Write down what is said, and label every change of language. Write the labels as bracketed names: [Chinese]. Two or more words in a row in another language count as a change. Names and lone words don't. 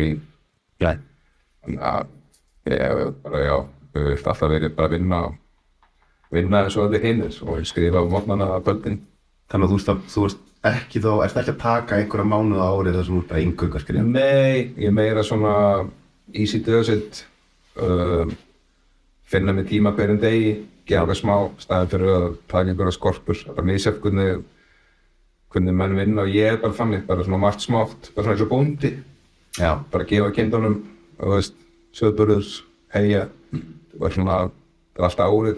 [Icelandic] Nei. Þannig að ég bara, já, ég vil alltaf verið bara að vinna eins og allir hinnir og skrifa á morgnana að kvöldin. Þannig að þú ert ekki að taka einhverja mánuð á árið þar sem þú ert bara eingöngu að skrifa? Nei, ég meira svona [English] easy does it, [Icelandic] finna mig tíma hverjum degi, gera eitthvað smá, staðinn fyrir að taka einhverja skorpur, bara misjafn hvernig menn vinna og ég er bara þannig, bara svona margt smátt, bara svona eins og bóndi. Já. Bara gefa kindunum, þú veist, söðburður, heyja, og svona, það er alltaf árið.